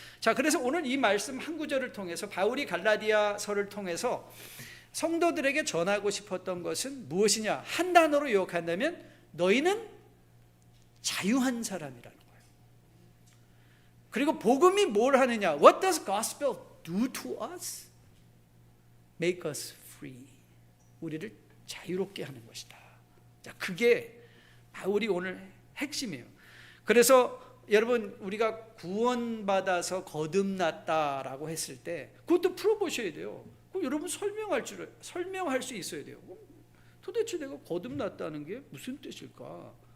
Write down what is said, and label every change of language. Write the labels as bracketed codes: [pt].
[ko] 자, 그래서 오늘 이 말씀 한 구절을 통해서 바울이 갈라디아서를 통해서 성도들에게 전하고 싶었던 것은 무엇이냐? 한 단어로 요약한다면 너희는 자유한 사람이라는 거예요. 그리고 복음이 뭘 하느냐? [en] What does gospel do to us? Make us free. [ko] 우리를 자유롭게 하는 것이다. 자, 그게 바울이 오늘 핵심이에요. 그래서 여러분, 우리가 구원받아서 거듭났다라고 했을 때 그것도 풀어보셔야 돼요. 그럼 여러분 설명할 수 있어야 돼요. 도대체 내가 거듭났다는 게 무슨 뜻일까?